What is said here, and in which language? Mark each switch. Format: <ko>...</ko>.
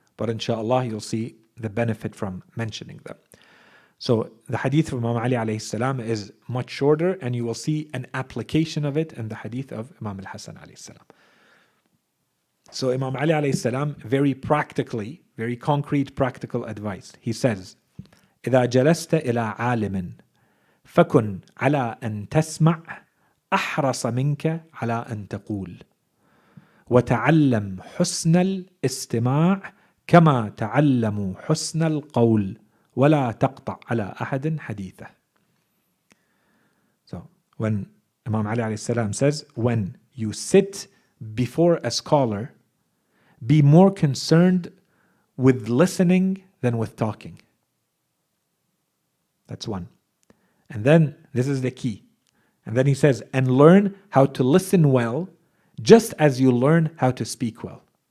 <en>But inshallah, you'll see the benefit from mentioning them. So the hadith from Imam Ali alayhi salam is much shorter, and you will see an application of it in the hadith of Imam al-Hasan alayhi salam. So Imam Ali alayhi salam, very practically, very concrete practical advice. He says,</en> <ar>إذا جلست إلى عالم فكن على أن تسمع أحرص منك على أن تقول وتعلم حسن الاستماع كما تعلموا حسن القول ولا تقطع على أحد حديثه.</ar> <en>So when Imam Ali alayhi salam says, when you sit before a scholar, be more concerned with listening than with talking. That's one. And then, this is the key. And then he says, and learn how to listen well, just as you learn how to speak well.</en>